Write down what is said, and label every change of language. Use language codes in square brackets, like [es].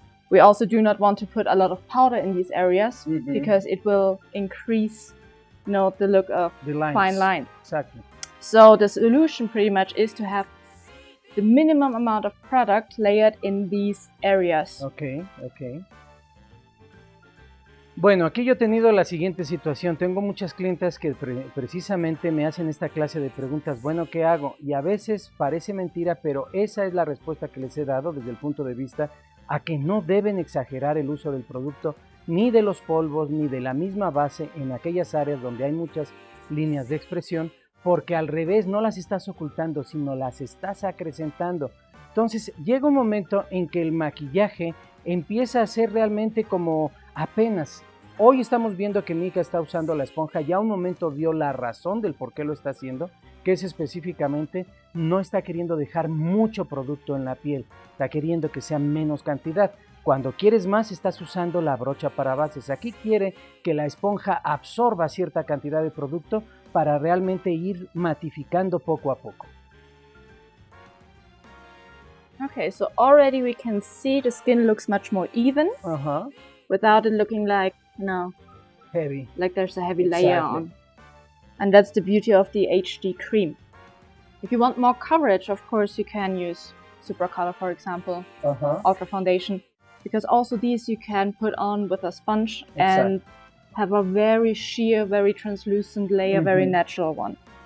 [en] We also do not want to put a lot of powder in these areas because it will increase, the look of the fine lines. Exactly. So the solution pretty much is to have the minimum amount of product layered in these areas. Okay. [es] Bueno, aquí yo he tenido la siguiente situación. Tengo muchas clientas que precisamente me hacen esta clase de preguntas. Bueno, ¿qué hago? Y a veces parece mentira, pero esa es la respuesta que les he dado desde el punto de vista a que no deben exagerar el uso del producto, ni de los polvos, ni de la misma base en aquellas áreas donde hay muchas líneas de expresión, porque al revés no las estás ocultando, sino las estás acrecentando. Entonces llega un momento en que el maquillaje empieza a ser realmente como apenas. Hoy estamos viendo que Mika está usando la esponja, ya un momento dio la razón del por qué lo está haciendo, que es específicamente no está queriendo dejar mucho producto en la piel, está queriendo que sea menos cantidad. Cuando quieres más, estás usando la brocha para bases. Aquí quiere que la esponja absorba cierta cantidad de producto para realmente ir matificando poco a poco. [en] Okay, so already we can see the skin looks much more even without it looking like, heavy. Like there's a heavy layer on. And that's the beauty of the HD cream. If you want more coverage, of course, you can use Super Color, for example, Ultra Foundation, because also these you can put on with a sponge and have a very sheer, very translucent layer, very natural one.